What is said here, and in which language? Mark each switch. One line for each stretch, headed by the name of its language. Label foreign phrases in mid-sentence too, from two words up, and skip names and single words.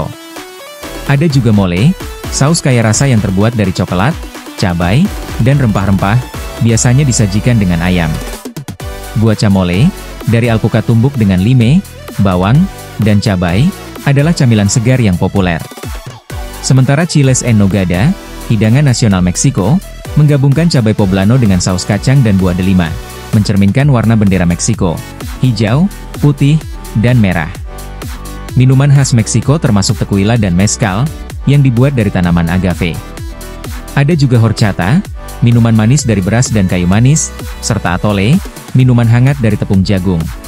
Indonesian: Ada juga mole, saus kaya rasa yang terbuat dari coklat, cabai, dan rempah-rempah, biasanya disajikan dengan ayam. Guacamole, dari alpukat tumbuk dengan lime, bawang, dan cabai, adalah camilan segar yang populer. Sementara
Spanish: chiles en nogada,
Indonesian: hidangan nasional Meksiko, menggabungkan cabai poblano dengan saus kacang dan buah delima, mencerminkan warna bendera Meksiko, hijau, putih, dan merah. Minuman khas Meksiko termasuk tequila dan mezcal, yang dibuat dari tanaman agave. Ada juga horchata, minuman manis dari beras dan kayu manis, serta atole, minuman hangat dari tepung jagung.